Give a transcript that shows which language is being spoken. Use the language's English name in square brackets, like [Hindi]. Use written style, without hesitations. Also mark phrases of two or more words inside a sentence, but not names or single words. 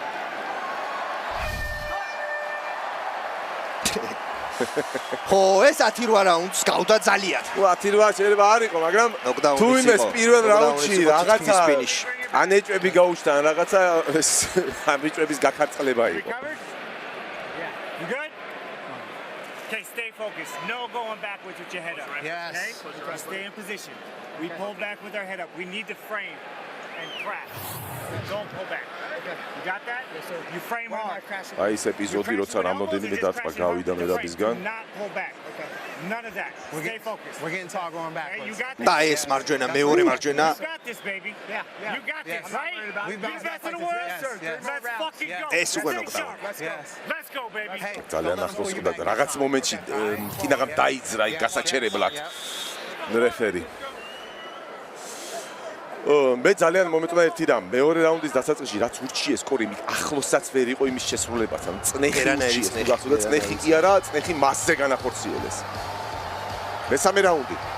[Georgian] ხო, ეს 10 რაუნდს გავდა ძალიან. 10 შეიძლება არ იყო, მაგრამ თუ იმეს პირველ რაუნდში რაღაცა ანეჭვები გაუჩნდა, რაღაცა ამეჭვების გაქარწყლება იყო. [English] Okay, stay focused. No going backwards with your head up. Yes. Okay? Stay in position. We pull back with our head up. We need to frame and crash. Don't pull back. Okay. You got that? Yes, sir. You frame hard. [Georgian] აი ეს ეპიზოდი როცა რამოდენიმე დარტყმა გავიდა მერაბისგან. [English] Not pull back. Okay. None of that. Stay focused. We're getting tall going Okay, you backwards. got this. [Georgian] და ეს მარჯვენა მეორე მარჯვენა [English] You got this, baby. Yeah. You got Yes. this, right? We've bounced back Best in like the world, this. sir. Yes. Let's fucking go. [Georgian] ეს უკვე [English] Stay [Georgian] ნოკდაუნი. [English] sharp. Yes. Let's go, baby. Hey, [Georgian] ძალიან [English] don't [Georgian] ახლოს [English] pull you [Georgian] ხვდა [English] back. [Georgian] და რაღაც მომენტში კინაღამ დაიძრა იქ გასაჩერებლად რეფერი. მე ძალიან მომეტყვა ერთი რამ მეორე რაუნდის დასაწყისში რაც ურჩიეს სკორი ახლოსაც ვერ იყო იმის შესრულებასთან წნეხი გახსოვდა წნეხი კი არა წნეხი მასზე განახორციელეს მესამე რაუნდი